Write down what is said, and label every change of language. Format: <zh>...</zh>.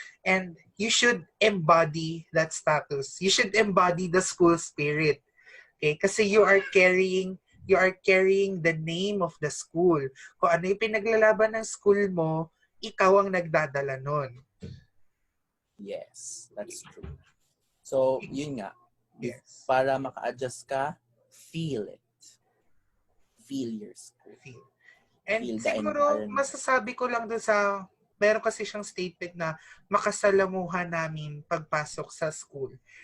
<en>And you should embody that status. You should embody the school spirit. Okay? Kasi you are carrying the name of the school.</en> <tl>Kung ano yung pinaglalaban ng school mo, ikaw ang nagdadala nun.</tl> <en>Yes, that's true. So, yun nga. Yes.</en> <tl>Para maka-adjust ka, feel it.</tl> <en>Feel your school. And Feel the</en> <tl>siguro,</tl> <en>environment.</en> <tl>masasabi ko lang doon sa, meron kasi siyang statement na makasalamuhan namin pagpasok sa school.</tl>